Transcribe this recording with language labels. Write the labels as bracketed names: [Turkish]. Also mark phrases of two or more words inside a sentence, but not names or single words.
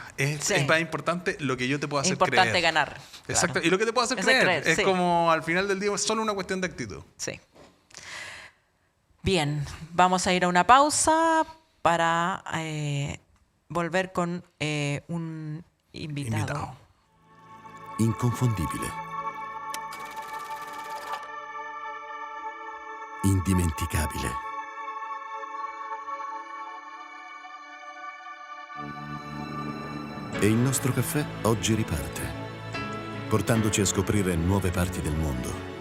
[Spanish] Es más importante lo que yo te puedo hacer creer. Es importante ganar. Exacto. Claro. Y lo que te puedo hacer creer. Es como, al final del día, es solo una cuestión de actitud. Sí. Bien, vamos a ir a una pausa para volver con un invitado. [Italian] Inconfondibile. Indimenticabile. E il nostro caffè oggi riparte, portandoci a scoprire nuove parti del mondo.